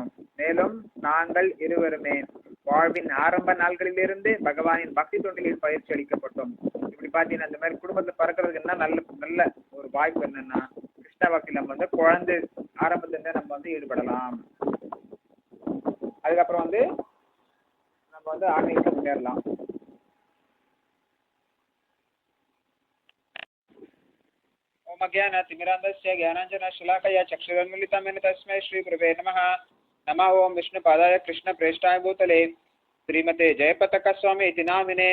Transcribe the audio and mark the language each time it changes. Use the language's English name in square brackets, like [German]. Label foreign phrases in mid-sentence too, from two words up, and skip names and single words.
[Tamil] மேலும் நாங்கள் இருவருமே வாழ்வின் ஆரம்ப நாள்களிலிருந்து பகவானின் பக்தி தொண்டிலில் பயிற்சி அளிக்கப்பட்டோம். இப்படி பாத்தீங்கன்னா இந்த மாதிரி குடும்பத்தை பிறக்கிறதுக்கு என்ன நல்ல ஒரு வாய்ப்பு என்னன்னா, கிருஷ்ண பக்தியில நம்ம குழந்தை ஆரம்பத்துல நம்ம ஈடுபடலாம். அதுக்கப்புறம் நம்ம ஆன்மீகத்தை முன்னேறலாம். [Sanskrit] ओम अज्ञानतिमिरान्धस्य ज्ञानाञ्जनशलाकया चक्षुरुन्मीलितं येन तस्मै श्रीगुरवे नमः। नमः ओं विष्णुपादाय कृष्णप्रेष्ठाय भूतले श्रीमते जयपताकस्वामी इति नामिने।